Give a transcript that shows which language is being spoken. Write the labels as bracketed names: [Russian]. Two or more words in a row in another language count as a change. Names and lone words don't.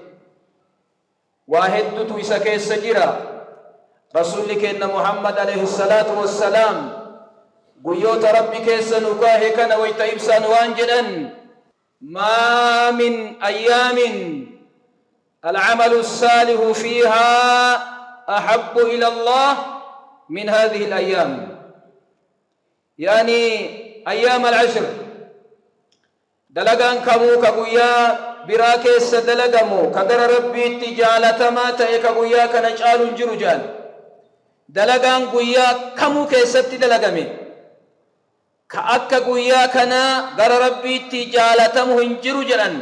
[Oromo] Waa hedduutu isa keessa jira. Rasuulli keenya Muhammad [Arabic] عليه الصلاة والسلام [Oromo] guyyoota rabbi keessa nu kaahe kana wayta ibsaan waan jedhan: [Arabic] ما من أيام العمل الصالح فيها أحب إلى الله من هذه الأيام، يعني أيام العشر. [Oromo] dalagaan kamuu ka guyyaa biraa keessa dalagamu ka gara rabbiitti jaalatamaa ta'e ka guyyaa kana caalu hin jiru jedhan. Dalagaan guyyaa kamuu keessatti dalagame ka akka guyyaa kana gara rabbiitti jaalatamu hin jiru jedhan.